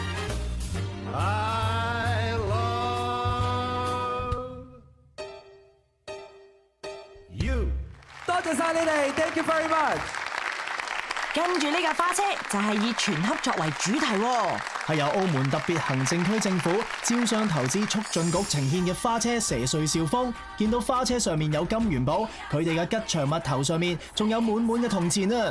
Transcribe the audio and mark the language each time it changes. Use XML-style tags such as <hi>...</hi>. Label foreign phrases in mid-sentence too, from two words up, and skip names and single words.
<en>I love</en> <yue>謝晒你哋 ，</yue> <en>Thank you very much。</en> <yue>跟住呢架花車就係以全盒作為主題喎，係由澳門特別行政區政府招商投資促進局呈獻嘅花車蛇歲兆豐。見到花車上面有金元寶，佢哋嘅吉祥物頭上面仲有滿滿嘅銅錢啊！</yue>